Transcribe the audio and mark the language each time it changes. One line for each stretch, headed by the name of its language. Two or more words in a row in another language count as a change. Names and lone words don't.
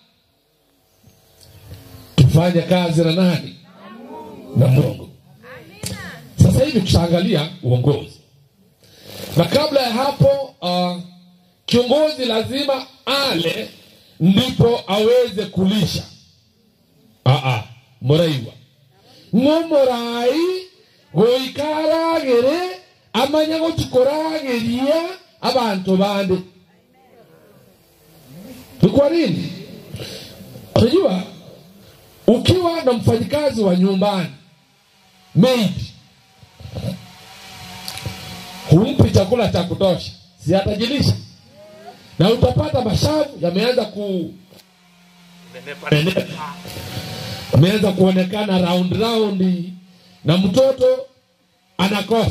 Swahili: Tufanye kazi na nani? Na Mungu. Sasa hivi tutaangalia uongozi. Na kabla ya hapo kiongozi lazima ale ndipo aweze kulisha.
Gusii: Moraiwa ngomorai goikaragere amanyago tukorageria abantu bande.
Swahili: Kwa nini? Unajua ukiwa na mfanyikazi wa nyumbani maid, humpi chakula cha kutosha, si atajilisha? Na utapata mashavu yameanza ameanza kuonekana round na mtoto anakosa.